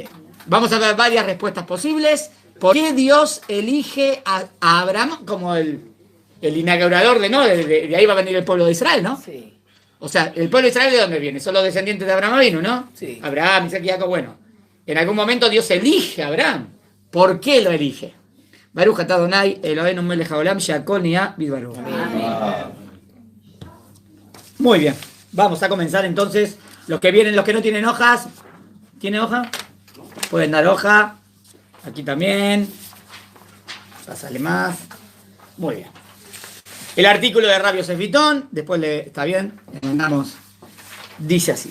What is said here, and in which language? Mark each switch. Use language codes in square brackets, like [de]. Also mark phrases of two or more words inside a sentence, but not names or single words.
[es] Vamos a ver varias respuestas posibles. ¿Por qué Dios elige a Abraham como el inaugurador de ahí va a venir el pueblo de Israel, ¿no? Sí. O sea, ¿el pueblo de Israel de dónde viene? Son los descendientes de Abraham Avinu, ¿no? Sí. Abraham, Isaac y Jacob, bueno. En algún momento Dios elige a Abraham. ¿Por qué lo elige? [he] ברוך אתה אדוני אלוהינו מלך העולם שהכל נהיה בדברו. [es] Muy bien. Vamos a comenzar entonces. Los que vienen, los que no tienen hojas. ¿Tiene hoja? Pueden dar hoja. Aquí también. Pásale más. Muy bien. El artículo de Rabbi Yosef Vitón, después está bien, le mandamos, dice así.